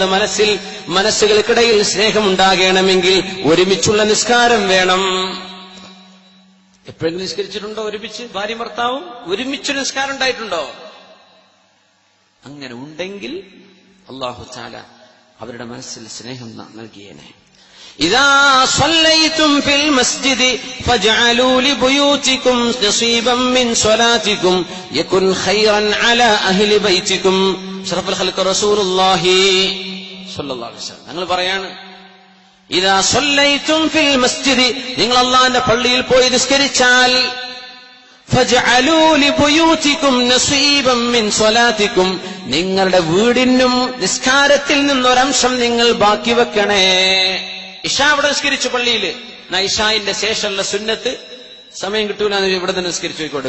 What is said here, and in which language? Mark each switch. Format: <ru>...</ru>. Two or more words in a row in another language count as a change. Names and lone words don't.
<ml>മനസ്സുകൾക്കിടയിൽ സ്നേഹമുണ്ടാകണമെങ്കിൽ ഒരുമിച്ചുള്ള നിസ്കാരം വേണം. എപ്പോഴെങ്കിലും നിസ്കരിച്ചിട്ടുണ്ടോ ഒരുമിച്ച്? ഭാര്യ ഭർത്താവും ഒരുമിച്ച് നിസ്കാരം ഉണ്ടായിട്ടുണ്ടോ? അങ്ങനെ ഉണ്ടെങ്കിൽ</ml> <ar>الله تعالى</ar> <ml>അവരുടെ മനസ്സിൽ സ്നേഹം നൽകിയേനെ.</ml> <ar>إذا صليتم في المسجد فاجعلوا لبيوتكم نصيبا من صلاتكم يكن خيرا على أهل بيتكم. شرف الخلق رسول الله صلى الله عليه وسلم</ar> <ml>ഞങ്ങൾ പറയാണ്,</ml> <ar>إذا صليتم في المسجد,</ar> <ml>നിങ്ങൾ അല്ലാഹുവിന്റെ പള്ളിയിൽ പോയി നിസ്കരിച്ചാൽ,</ml> <ar>فاجعلوا لبيوتكم نصيبا من صلاتكم,</ar> <ml>നിങ്ങളുടെ വീടിനും നിസ്കാരത്തിൽ നിന്നൊരംശം നിങ്ങൾ ബാക്കി വെക്കണേ. ഇശാ ഇവിടെ നിസ്കരിച്ചു പള്ളിയില്, ഇശായിന്റെ ശേഷമുള്ള സുന്നത്ത് സമയം കിട്ടൂല ഇവിടെ തന്നെ നിസ്കരിച്ചു പോയിക്കോട്ടെ.</ml>